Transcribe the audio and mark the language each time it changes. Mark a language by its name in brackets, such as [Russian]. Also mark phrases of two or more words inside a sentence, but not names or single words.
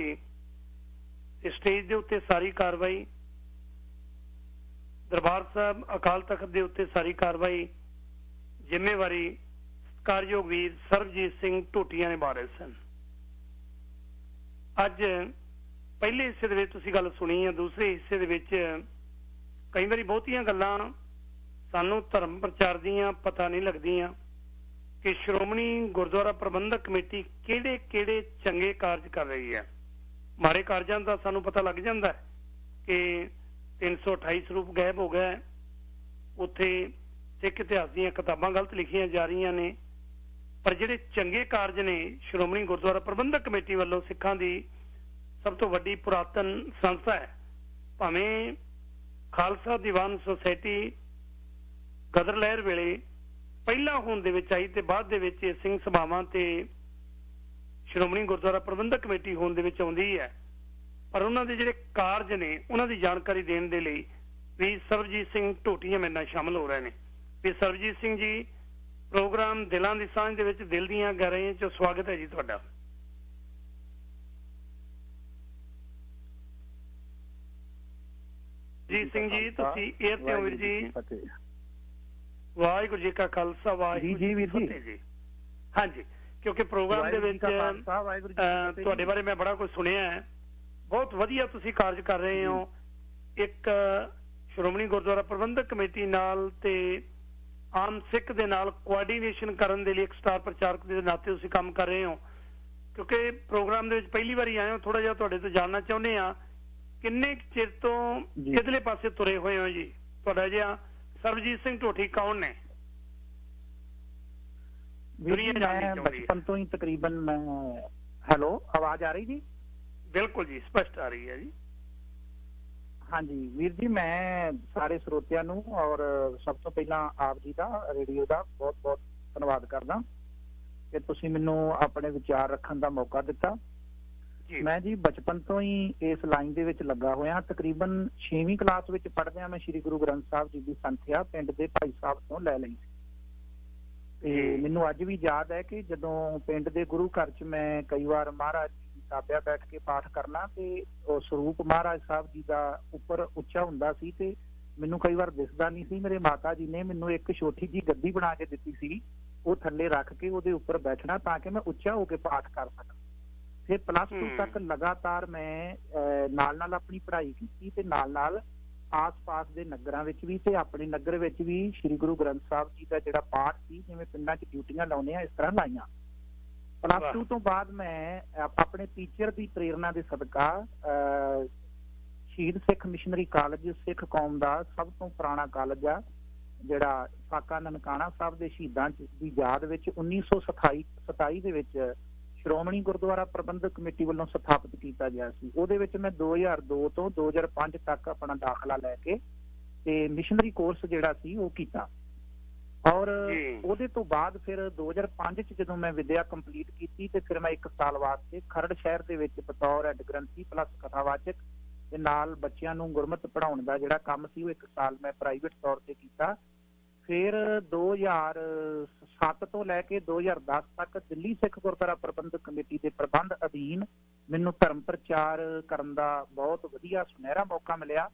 [Punjabi] ਸਟੇਜ ਕੇ ਉੱਤੇ ਸਾਰੀ ਕਾਰਵਾਈ ਦਰਬਾਰ ਸਾਹਬ ਅਕਾਲ ਤਖ਼ਤ ਕੇ ਉੱਤੇ ਸਾਰੀ ਕਾਰਵਾਈ ਜ਼ਿੰਮੇਵਾਰੀ ਸਤਿਕਾਰਯੋਗ ਵੀਰ ਸਰਬਜੀਤ ਸਿੰਘ ਟੋਟੀਆ ਨੇ ਬਾਰੇ ਸਨ। ਅੱਜ ਪਹਿਲੇ ਹਿੱਸੇ ਦੇ ਤੁਸੀਂ ਗੱਲ ਸੁਣੀ ਹੈ, ਦੂਸਰੇ ਹਿੱਸੇ ਦੇ ਕਈ ਬਾਰੀ ਬਹੁਤੀਆਂ ਗੱਲਾਂ ਸਾਨੂੰ ਧਰਮ ਪ੍ਰਚਾਰ ਦੀਆਂ ਪਤਾ ਨਹੀਂ ਲੱਗਦੀਆਂ ਕਿ ਸ਼੍ਰੋਮਣੀ ਗੁਰਦੁਆਰਾ ਪ੍ਰਬੰਧਕ ਕਮੇਟੀ ਕਿਹੜੇ ਕਿਹੜੇ ਚੰਗੇ ਕਾਰਜ ਕਰ ਰਹੀ ਹੈ। ਮਾੜੇ ਕਾਰਜਾਂ ਦਾ ਸਾਨੂੰ ਪਤਾ ਲੱਗ ਜਾਂਦਾ ਹੈ ਕਿ 328 ਸਰੂਪ ਗਾਇਬ ਹੋ ਗਏ, ਉੱਥੇ ਸਿੱਖ ਇਤਿਹਾਸ ਦੀਆਂ ਕਿਤਾਬਾਂ ਗਲਤ ਲਿਖੀਆਂ ਜਾ ਰਹੀ ਨੇ, ਪਰ ਜਿਹੜੇ ਚੰਗੇ ਕਾਰਜ ਨੇ ਸ਼੍ਰੋਮਣੀ ਗੁਰਦੁਆਰਾ ਪ੍ਰਬੰਧਕ ਕਮੇਟੀ ਵਾਲੋਂ ਸਿੱਖਾਂ ਦੀ ਸਭ ਤੋਂ ਵੱਡੀ ਪੁਰਾਤਨ ਸੰਸਥਾ ਹੈ। ਭਾਵੇਂ ਖ਼ਾਲਸਾ ਦੀਵਾਨ ਸੁਸਾਇਟੀ ਗ਼ਦਰ ਲਹਿਰ ਵੇਲੇ ਪਹਿਲਾ ਹੋਣ ਦੇ ਵਿੱਚ ਆਈ ਤੇ ਬਾਅਦ ਦੇ ਵਿੱਚ ਸਿੰਘ ਸਭਾਵਾਂ ਤੇ ਸ਼੍ਰੋਮਣੀ ਗੁਰਦੁਆਰਾ ਪ੍ਰਬੰਧਕ ਕਮੇਟੀ ਹੋਣ ਦੇ ਵਿੱਚ ਆਉਂਦੀ ਹੈ, ਪਰ ਉਨ੍ਹਾਂ ਦੇ ਜਿਹੜੇ ਕਾਰਜ ਨੇ ਉਨ੍ਹਾਂ ਦੀ ਜਾਣਕਾਰੀ ਦੇਣ ਦੇ ਲਈ ਭੀ ਸਰਬਜੀਤ ਸਿੰਘ ਟੋਟੀਆ ਮੇਰੇ ਨਾਲ ਸ਼ਾਮਲ ਹੋ ਰਹੇ ਹੈਂ। ਭੀ ਸਰਬਜੀਤ ਸਿੰਘ ਜੀ, ਪ੍ਰੋਗਰਾਮ ਦਿਲੋਂ ਕੀ ਸਾਂਝ ਦੇ ਵਿੱਚ ਦਿਲ ਦੀਆਂ ਗਹਿਰਾਈਆਂ ਚ ਸਵਾਗਤ ਹੈ ਜੀ ਤੁਹਾਡਾ। ਜੀ ਸਿੰਘ ਜੀ ਤੁਸੀਂ ਏਅਰ ਤੇ ਹੋ ਵੀਰ ਜੀ। ਵਾਹਿਗੁਰੂ ਜੀ ਕਾ ਖ਼ਾਲਸਾ ਵਾਹਿਗੁਰੂ ਜੀ ਕੀ ਫ਼ਤਿਹ ਜੀ। ਹਾਂ ਜੀ, ਕਿਉਂਕਿ ਪ੍ਰੋਗਰਾਮ ਦੇ ਵਿੱਚ ਤੁਹਾਡੇ ਬਾਰੇ ਮੈਂ ਬੜਾ ਕੁਝ ਸੁਣਿਆ ਹੈ, ਬਹੁਤ ਵਧੀਆ ਤੁਸੀਂ ਕਾਰਜ ਕਰ ਰਹੇ ਹੋ। ਇੱਕ ਸ਼੍ਰੋਮਣੀ ਗੁਰਦੁਆਰਾ ਪ੍ਰਬੰਧਕ ਕਮੇਟੀ ਨਾਲ ਤੇ ਆਮ ਸਿੱਖ ਦੇ ਨਾਲ ਕੋਆਰਡੀਨੇਸ਼ਨ ਕਰਨ ਦੇ ਲਈ ਇੱਕ ਸਟਾਰ ਪ੍ਰਚਾਰਕ ਦੇ ਨਾਤੇ ਤੁਸੀਂ ਕਾਮ ਕਰ ਰਹੇ ਹੋ। ਕਿਉਂਕਿ ਪ੍ਰੋਗਰਾਮ ਦੇ ਵਿੱਚ ਪਹਿਲੀ ਬਾਰੀ ਆਏ ਹੋ, ਥੋੜ੍ਹਾ ਜਿਹਾ ਤੁਹਾਡੇ ਤੋਂ ਜਾਣਨਾ ਚਾਹੁੰਦੇ ਆਂ ਕਿੰਨੇ ਚਿਰ ਤੋਂ ਕਿਧਰਲੇ ਪਾਸੇ ਤੁਰੇ ਹੋਏ ਹੋ ਜੀ? ਤੁਹਾਡਾ ਜਿਹਾ ਸਰਬਜੀਤ ਸਿੰਘ ਟੋਟੀ ਕੌਣ ਨੇ? ਬਚਪਨ ਤੋਂ ਹੀ ਤਕਰੀਬਨ ਮੈਂ ਹੈਲੋ ਆਵਾਜ਼ ਆ ਰਹੀ ਜੀ? ਬਿਲਕੁਲ ਜੀ, ਸਪਸ਼ਟ ਆ ਰਹੀ ਹੈ ਜੀ। ਹਾਂ ਜੀ ਵੀਰ ਜੀ, ਮੈਂ ਸਾਰੇ ਸਰੋਤਿਆਂ ਨੂੰ ਔਰ ਸਭ ਤੋਂ ਪਹਿਲਾ ਆਪ ਜੀ ਕਾ ਰੇਡੀਓ ਕਾ ਬਹੁਤ ਬਹੁਤ ਧੰਨਵਾਦ ਕਰਦਾ ਕਿ ਤੁਸੀਂ ਮੈਨੂੰ ਆਪਣੇ ਵਿਚਾਰ ਰੱਖਣ ਕਾ ਮੌਕਾ ਦਿੱਤਾ। ਮੈਂ ਜੀ ਬਚਪਨ ਤੋਂ ਹੀ ਇਸ ਲਾਈਨ ਦੇ ਵਿੱਚ ਲੱਗਾ ਹੋਇਆ, ਤਕਰੀਬਨ 6ਵੀਂ ਕਲਾਸ ਵਿੱਚ ਪੜ੍ਹਦਿਆਂ ਮੈਂ ਸ੍ਰੀ ਗੁਰੂ ਗ੍ਰੰਥ ਸਾਹਬ ਜੀ ਕੀ ਸੰਥਿਆ ਪਿੰਡ ਦੇ ਭਾਈ ਸਾਹਬ ਤੋਂ ਲੈ ਲਈ ਤੇ ਮੈਨੂੰ ਅੱਜ ਭੀ ਯਾਦ ਹੈ ਕਿ ਜਦੋਂ ਪਿੰਡ ਦੇ ਗੁਰੂ ਘਰ ਚ ਮੈਂ ਕਈ ਬਾਰ ਮਹਾਰਾਜ ਤਾਬਿਆ ਬੈਠ ਕੇ ਪਾਠ ਕਰਨਾ ਤੇ ਸਰੂਪ ਮਹਾਰਾਜ ਸਾਹਬ ਜੀ ਕਾ ਉੱਪਰ ਉੱਚਾ ਹੁੰਦਾ ਸੀ ਤੇ ਮੈਨੂੰ ਕਈ ਬਾਰ ਦਿਸਦਾ ਨਹੀਂ ਸੀ। ਮੇਰੇ ਮਾਤਾ ਜੀ ਨੇ ਮੈਨੂੰ ਇੱਕ ਛੋਟੀ ਜੀ ਗੱਦੀ ਬਣਾ ਕੇ ਦਿੱਤੀ ਸੀ, ਵੋ ਥੱਲੇ ਰੱਖ ਕੇ ਉਹਦੇ ਉੱਪਰ ਬੈਠਣਾ ਤਾਕਿ ਮੈਂ ਉੱਚਾ ਹੋਕਰ ਪਾਠ ਕਰ ਸਕਾਂ। ਫਿਰ +2 ਤੱਕ ਲਗਾਤਾਰ ਮੈਂ ਨਾਲ ਆਪਣੀ ਪੜ੍ਹਾਈ ਕੀ ਤੇ ਨਾਲ ਆਸ ਪਾਸ ਕੇ ਨਗਰਾਂ ਵਿੱਚ ਭੀ ਤੇ ਆਪਣੇ ਨਗਰ ਵਿੱਚ ਭੀ ਸ੍ਰੀ ਗੁਰੂ ਗ੍ਰੰਥ ਸਾਹਬ ਜੀ ਕਾ ਜਿਹੜਾ ਪਾਠ ਸੀ ਜਿਵੇਂ ਪਿੰਡਾਂ ਚ ਡਿਊਟੀਆਂ ਲਾਉਣੇ ਆਂ ਇਸ ਤਰ੍ਹਾਂ ਲਾਈਆਂ। +2 ਤੋਂ ਬਾਅਦ ਮੈਂ ਆਪਣੇ ਟੀਚਰ ਕੀ ਪ੍ਰੇਰਨਾ ਕੇ ਸਦਕਾ ਸ਼ਹੀਦ ਸਿੱਖ ਮਿਸ਼ਨਰੀ ਕਾਲਜ ਸਿੱਖ ਕੌਮ ਕਾ ਸਭ ਤੋਂ ਪੁਰਾਣਾ ਕਾਲਜ ਆ ਜਿਹੜਾ ਸਾਕਾ ਨਨਕਾਣਾ ਸਾਹਬ ਕੇ ਸ਼ਹੀਦਾਂ ਕੀ ਯਾਦ ਵਿੱਚ 1927 ਦੇ ਵਿੱਚ ਸ਼੍ਰੋਮਣੀ ਗੁਰਦੁਆਰਾ ਪ੍ਰਬੰਧਕ ਕਮੇਟੀ ਵਾਲੋਂ ਸਥਾਪਿਤ ਕਿਆ ਗਿਆ ਸੀ। ਉਹਦੇ ਵਿੱਚ ਮੈਂ 2002 ਤੋਂ 2005 ਤੱਕ ਆਪਣਾ ਦਾਖ਼ਲਾ ਲੈਕੇ ਤੇ ਮਿਸ਼ਨਰੀ ਕੋਰਸ ਜਿਹੜਾ ਸੀ ਵੋ ਕੀਤਾ ਔਰ ਉਹਦੇ ਤੋਂ ਬਾਅਦ ਫਿਰ 2005 ਚ ਜਦੋਂ ਮੈਂ ਵਿਦਿਆ ਕੰਪਲੀਟ ਕੀਤੀ ਤੇ ਫਿਰ ਮੈਂ 1 ਸਾਲ ਵਾਸਤੇ ਖਰੜ ਸ਼ਹਿਰ ਦੇ ਵਿੱਚ ਬਤੌਰ ਹੈੱਡ ਗ੍ਰੰਥੀ ਪਲੱਸ ਕਥਾਵਾਚਕ ਤੇ ਨਾਲ ਬੱਚਿਆਂ ਨੂੰ ਗੁਰਮਤ ਪੜਾਉਣ ਦਾ ਜਿਹੜਾ ਕੰਮ ਸੀ ਉਹ 1 ਸਾਲ ਮੈਂ ਪ੍ਰਾਈਵੇਟ ਤੌਰ ਤੇ ਕੀਤਾ। ਫਿਰ 2007 ਤੋਂ ਲੈ ਕੇ 2010 ਤੱਕ ਦਿੱਲੀ ਸਿੱਖ ਗੁਰਦੁਆਰਾ ਪ੍ਰਬੰਧਕ ਕਮੇਟੀ ਦੇ ਪ੍ਰਬੰਧ ਅਧੀਨ ਮੈਨੂੰ ਧਰਮ ਪ੍ਰਚਾਰ ਕਰਨ ਦਾ ਬਹੁਤ ਵਧੀਆ ਸੁਨਹਿਰਾ ਮੌਕਾ ਮਿਲਿਆ।